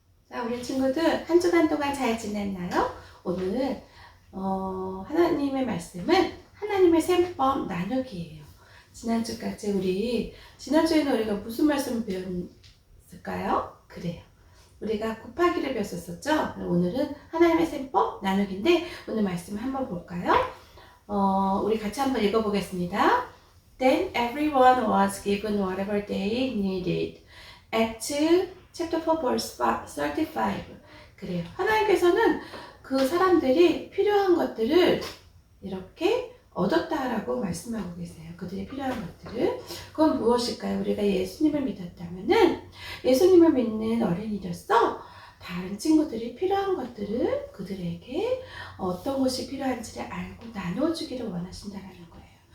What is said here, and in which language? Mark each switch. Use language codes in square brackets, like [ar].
[ko] 자, 우리 친구들 한 주간 동안 잘 지냈나요? 오늘 하나님의 말씀은 하나님의 셈법 나누기예요. 지난주에는 우리가 무슨 말씀을 배웠을까요? 그래요. 우리가 곱하기를 배웠었죠? 오늘은 하나님의 셈법 나누기인데 오늘 말씀을 한번 볼까요? 우리 같이 한번 읽어보겠습니다. [en] Then everyone was given whatever they needed. Acts chapter 4 verse 35. [ko] 그래요. 하나님께서는 그 사람들이 필요한 것들을 이렇게 얻었다라고 말씀하고 계세요. 그들이 필요한 것들을. 그건 무엇일까요? 우리가 예수님을 믿었다면은 예수님을 믿는 어린이로서 다른 친구들이 필요한 것들을 그들에게 어떤 것이 필요한지를 알고 나눠주기를 원하신다라는 거예요.